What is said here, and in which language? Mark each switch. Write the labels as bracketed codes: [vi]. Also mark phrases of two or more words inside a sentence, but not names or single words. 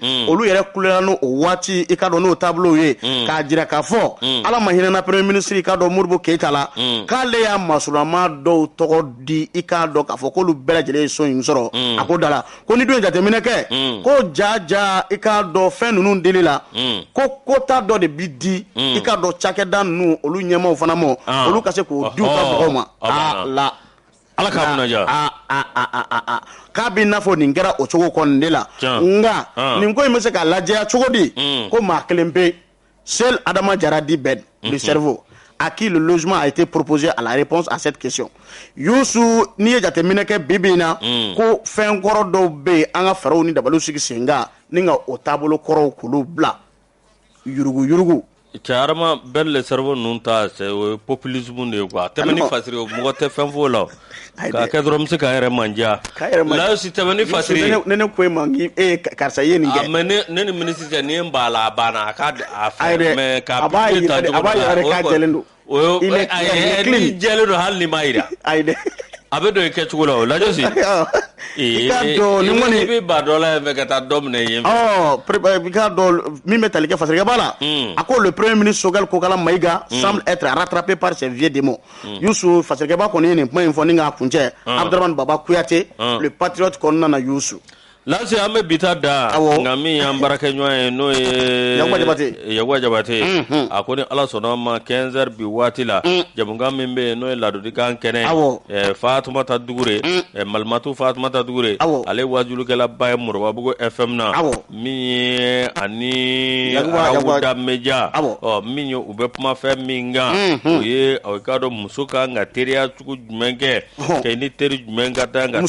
[bm] olu yɛrɛ kulela n'o waati i ka dɔn n'o taabolo ye k'a jira k'a fɔ Ala ma hinɛna [fr] premier ministre [bm] i ka dɔn Modibo Keita la k'ale y'a masurama dɔw tɔgɔ di i k'a dɔn k'a fɔ k'olu bɛɛ lajɛlen ye so in sɔrɔ a ko da la ko ni dun ye jateminɛ kɛ ko ja i k'a dɔn fɛn ninnu dili la ko kota dɔ de bi di i k'a dɔn cakɛda ninnu olu ɲɛmaw fana ma olu ka se k'o di u ka mɔgɔw ma Ala k'a kunna ja k'a b'i n'a fɔ nin kɛra o cogo kɔni de la nka nin ko in bɛ se k'a lajɛya cogo di ko maa kelen pe [fr] seul Adama Jara dit Ben le cerveau à qui le logement a été proposé à la réponse à cette question [bm] Yusu n'i ye jateminɛ kɛ bi bi in na ko fɛn kɔrɔ dɔw bɛ yen an ka fɛɛrɛw ni dabaliw sigi sen kan ni ka o taabolo kɔrɔw k'olu bila yurugu Carama Ben le cerveau ninnu ta [fr] c'est populisme [bm] de ye quoi tɛmɛni fasiri mɔgɔ tɛ fɛn f'o la k'a kɛ dɔrɔn bɛ se k'a yɛrɛ manja [fr] là aussi [bm] tɛmɛni fasiri ne ko ma karisa ye nin kɛ mais ne ni ministre cɛ ni n b'a la a banna a ka mais k'a b'a yɛrɛ k'a jɛlen don ni jɛlen don hali ni m'a yira a bɛ don i kɛcogo la o lajɛ si i bɛ ba dɔ la fɛ ka taa dɔ minɛ yen i k'a dɔn min bɛ tali kɛ fasirikɛ b'a la a ko [fr] le premier ministre Sogɛl Kokala Maïga semble être rattrapé par ses vieux démons [bm] Yusu fasirikɛba kɔni ye nin kuma in fɔ ni k'a kuncɛ Abdramane Baba Kuyate [fr] le patriote [bm] kɔnɔna na Yusu Lase an bɛ bita da nka min y'an baarakɛɲɔgɔn ye n'o ye Yakuba Jabate a ko ni Ala sɔnna ma 15 heures bi waati la jamukan min bɛ yen n'o ye ladodikan kɛnɛ Fatumata Dugure Malimatu Fatumata Dugure ale wajulikɛlaba ye Moribabugu FM na min ye ani Arabuda Media min ye u bɛ kuma fɛn min kan o ye aw ka dɔn muso kan ka teriya cogo jumɛn kɛ kɛ ni teri jumɛn ka taa ka